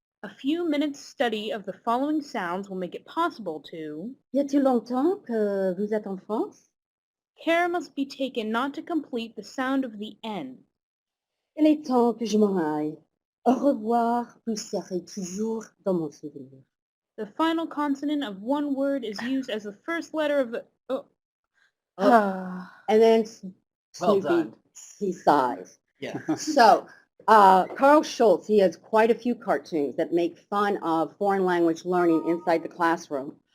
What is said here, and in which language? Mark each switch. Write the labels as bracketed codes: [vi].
[en] A few minutes' study of the following sounds will make it possible to... [fr] Y a-t-il longtemps que vous êtes en France? [en] Care must be taken not to complete the sound of the N. [fr] Il est temps que je m'en aille. Au revoir, vous serez toujours dans mon souvenir. [en] The final consonant of one word is used as the first letter of the... Oh. And then Well done. he sighs. Yeah. So, Carl Schultz, he has quite a few cartoons that make fun of foreign language learning inside the classroom.